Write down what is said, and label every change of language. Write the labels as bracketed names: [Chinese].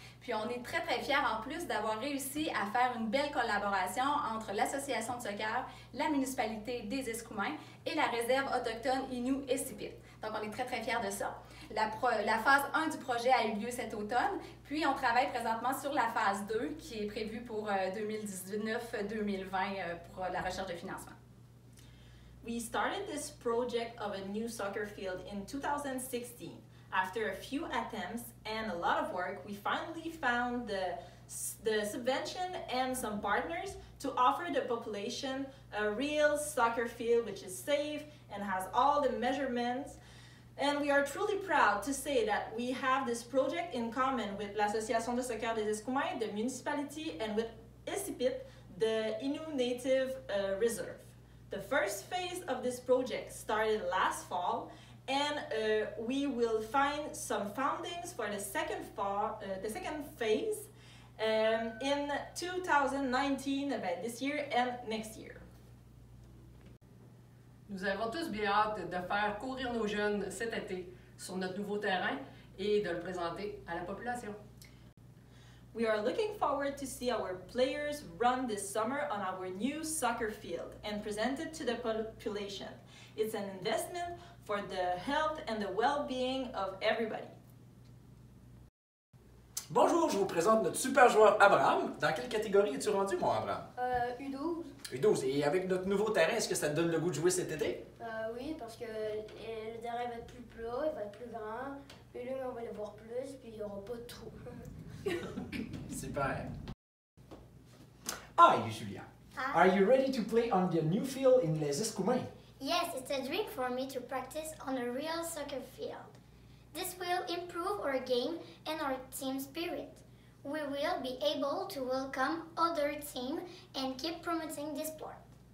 [French] Puis on est très fiers en plus d'avoir réussi à faire une belle collaboration entre l'Association de soccer, la municipalité des Escoumins et la réserve autochtone Innu et Sipit. Donc on est très fiers de ça. La phase 1 du projet a eu lieu cet automne, puis on travaille présentement sur la phase 2 qui est prévue pour 2019-2020 pour la recherche de financement. [English] We started this project of a new soccer field in 2016. After a few attempts and a lot of work, we finally found the subvention and some partners to offer the population a real soccer field which is safe and has all the measurements. And we are truly proud to say that we have this project in common with l'Association de Soccer des Escoumins, the municipality, and with Isipit, the Innu Native Reserve. The first phase of this project started last fall, and we will find some foundings for the second phase in 2019, this year and next year. [French] Nous avons tous bien hâte de faire courir nos jeunes cet été sur notre nouveau terrain et de le présenter à la population. [English] We are looking forward to see our players run this summer on our new soccer field and present it to the population. It's an investment for the health and the well-being of everybody. [French] Bonjour, je vous présente notre super joueur Abraham. Dans quelle catégorie es-tu rendu, mon Abraham? U12. U12. Et avec notre nouveau terrain, est-ce que ça te donne le goût de jouer cet été? Oui, parce que le terrain va être plus plat, il va être plus grand. Puis là, on va le voir plus, puis il n'y aura pas de trou. [English] Super. Hi, Julia. Hi. Are you ready to play on the new field in Les Escoumins? Yes, it's a dream for me to practice on a real soccer field. This will improve our game and our team spirit. We will be able to welcome other teams and keep promoting this sport.